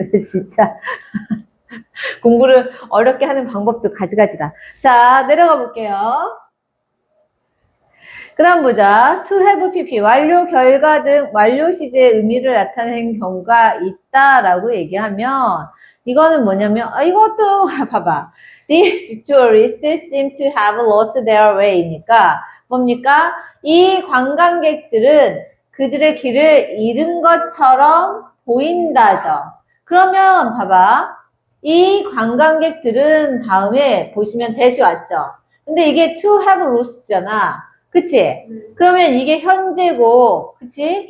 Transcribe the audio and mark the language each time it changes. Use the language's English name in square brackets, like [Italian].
[Korean] 진짜 공부를 어렵게 하는 방법도 가지가지다. 자, 내려가 볼게요. 그 다음 보자. to have pp, 완료, 결과 등 완료 시제의 의미를 나타내는 경우가 있다라고 얘기하면 이거는 뭐냐면 이것도 봐봐. [English] These tourists seem to have lost their way니까 [Korean] 뭡니까? 이 관광객들은 그들의 길을 잃은 것처럼 보인다죠. 그러면 봐봐. 이 관광객들은 다음에 보시면 대시 왔죠. 근데 이게 to have lost잖아. 그치? 그러면 이게 현재고, 그치?